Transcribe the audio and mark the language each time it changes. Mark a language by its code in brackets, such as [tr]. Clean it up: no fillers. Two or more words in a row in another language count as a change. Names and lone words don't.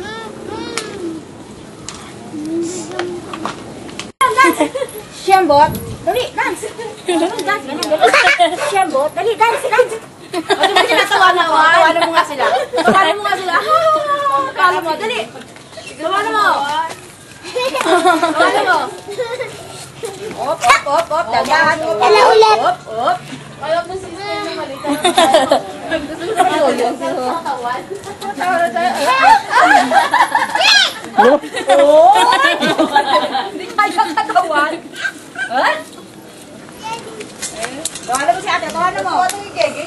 [tl] Siyembot. Dali, [en] dance. Dance, [tl] ganun. Siyembot. Dali, [en] dance, dance. [tl] Ano mo sila? Tawanan mo. Tawanan mo nga sila. Tawanan mo nga sila. Tawanan mo. Dali. Tawanan mo. Tawanan mo. Op, op, op, op. Dagan. Ala, ulit. Op, op. Alam mo si Stephen na malita. Gusto mo sa pagulong. Tawanan tayo. Hindi kaya katawan. Ha? Tawanan mo si ate. Tawanan mo. Tawanan mo yung gege.